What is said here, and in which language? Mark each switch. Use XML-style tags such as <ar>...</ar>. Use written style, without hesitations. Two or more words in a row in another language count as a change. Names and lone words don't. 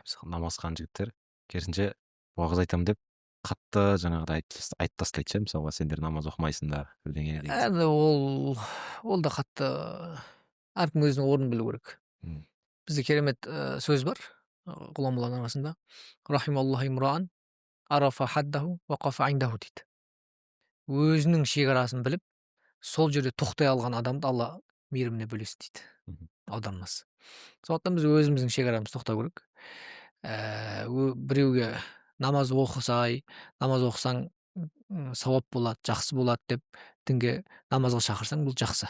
<kk>Мысалы намаз қылған жігіттер керісінше уағыз айтамын деп қатты жаңағыдай айтып тастайды ше, мысалға сендер намаз оқымайсыңдар бірдеңе деген сияқты. Енді ол да қатты әркім өзінің орнын білу керек. Мгм. Бізде керемет сөз бар ғұламалардың арасында.</kk> <ar>رحم الله امرأ عرف حده فوقف عنده дейді.</ar> <kk>Өзінің шекарасын біліп, сол жерде тоқтай алған адамды Алла мейіріміне бөлесі дейді. Мгм. Аудармасы. Сондықтан біз өзіміздің шекарамызды тоқтау керек. Біреуге намаз оқысаң сауап болады, жақсы болады деп дінге намазға шақырсаң, бұл жақсы.</kk>